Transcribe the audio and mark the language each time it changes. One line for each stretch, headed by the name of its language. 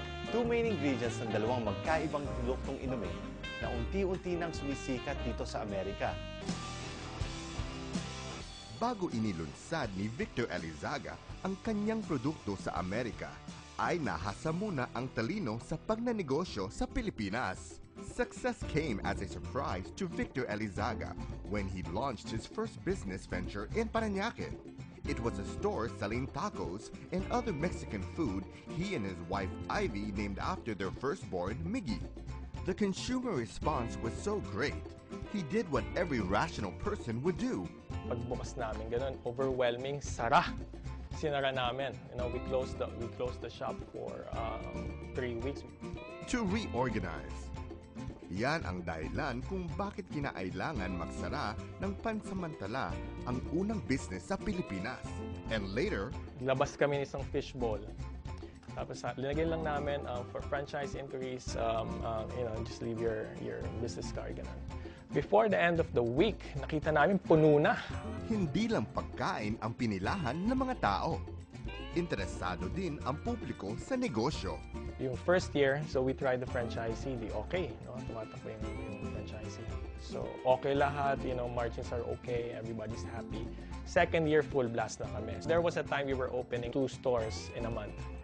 English: Two main ingredients
Filipino: ng dalawang magkaibang produktong inumin na unti-unti nang sumisikat dito sa Amerika. Bago inilunsad ni Victor Elizaga ang kanyang produkto sa Amerika, ay nahasa muna ang talino sa pagnanegosyo sa Pilipinas.
English: Success came as a surprise to Victor Elizaga when he launched his first business venture in Parañaque. It was a store selling tacos and other Mexican food he and his wife Ivy named after their firstborn, Miggy. The consumer response was so great, he did what every rational person would do.
Filipino: Pagbukas namin, ganun, overwhelming, sara. Sinara namin.
English: We closed the shop for 3 weeks. To reorganize.
Filipino: Yan ang dahilan kung bakit kinailangan magsara ng pansamantala ang unang business sa Pilipinas.
English: And later,
Filipino: Labas kami ng isang fishbowl. Tapos linagyan lang namin
English: for franchise inquiries, just leave your business card,
Filipino: ganun.
English: Before the end of the week,
Filipino: nakita namin puno na. Hindi lang pagkain ang pinilahan ng mga tao. Interesado din ang publiko sa negosyo.
English: Yung first year, so we tried the franchisee, okay, no?
Filipino: Tumatakbo yung franchisee.
English: So, okay lahat, margins are okay, everybody's happy. Second year, full blast na kami. There was a time we were opening 2 stores in a month.